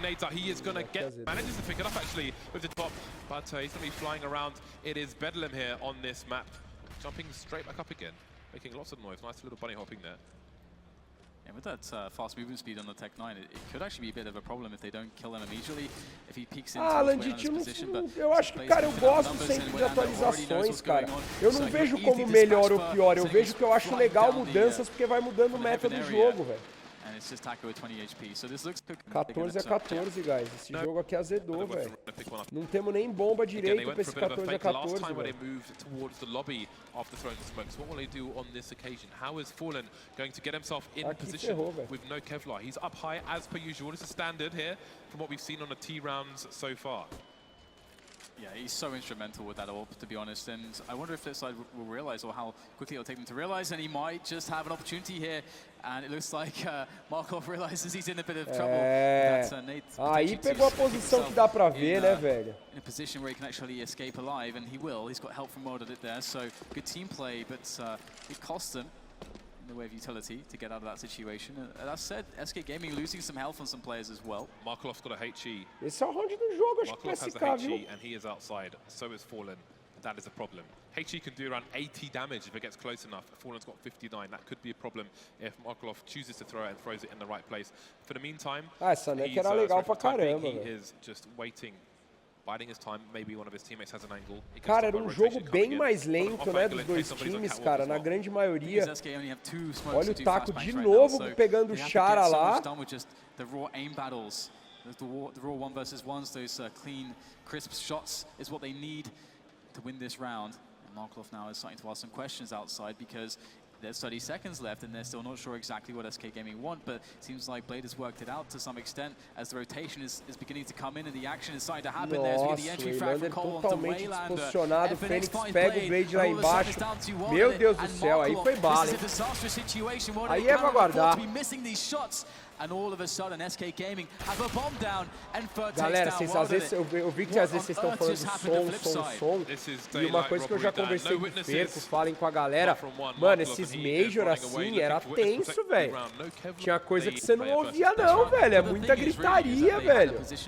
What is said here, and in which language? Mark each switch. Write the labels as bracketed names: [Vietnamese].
[English] He is going to manages to pick it up actually with the top, but he's going to be flying around. It is Bedlam here on this map, jumping straight back up again, making lots of noise. Nice little bunny hopping there. And with that fast movement speed on the Tech 9, it could actually be a bit of a problem if they don't kill him immediately. If he peeks into [Portuguese] eu acho que, cara, eu gosto sempre de atualizações, cara. Eu não vejo como melhor ou pior, eu vejo que eu acho legal mudanças porque vai mudando o meta do jogo, velho. 14-14, guys. Esse jogo aqui azedou, velho. Não temos nem bomba direito pra esse 14-14, velho. Aqui ferrou, velho. [English] With no Kevlar. He's up high as per usual. This is standard here from what we've seen on the T rounds so far. Yeah, he's so instrumental with that AWP, to be honest, and I wonder if FLIPSID will realize, or how quickly it'll take them to realize, and he might just have an opportunity here, and it looks like Markov realizes he's in a bit of trouble. [Portuguese] Aí pegou a posição que dá pra ver, né, velho? [English] In a position where he can actually escape alive, and he will. He's got help from Welded there, so good team play, but it cost them in the way of utility to get out of that situation. And that said, SK Gaming losing some health on some players as well. Markov's got a HE. [Portuguese] Esse é o round do jogo, acho que o SK, viu? [English] And he is outside. So is Fallen. that is a problem. HE can do around 80 damage if it gets close enough. Fallen's got 59. That could be a problem if Markelov chooses to throw it and throws it in the right place. For the meantime, [Portuguese] essa NUKE era legal pra caramba, [English] he [Portuguese] velho. [English] is just waiting, biding his time. Maybe one of his teammates has an angle. [Portuguese] Cara, era um jogo bem mais lento, né, dos dois times, cara, na grande maioria. Olha o taco de novo pegando o Chara lá. [English] The raw aim battles, the raw 1 versus 1s, those clean, crisp shots is what they need to win this round. And Markelov now is starting to ask some questions outside because there's 30 seconds left and they're still not sure exactly what SK Gaming want, but it seems like Blade has worked it out to some extent as the rotation is beginning to come in and the action is starting to happen. There's the entry frag from Cole onto Waylander. [Portuguese] Posicionado, o Fênix pega o Blade lá embaixo. Meu Deus do céu, aí foi bala, hein? Aí é pra guardar. [English] And all of a sudden, SK Gaming have a bomb down and [Portuguese] Galera, vocês às vezes, eu vi que às vezes vocês estão falando som. E uma coisa que eu já conversei com o Ferco, falem com a galera. Mano, esses Major assim, era tenso, velho. Tinha coisa que você não ouvia não, velho. É muita gritaria, velho.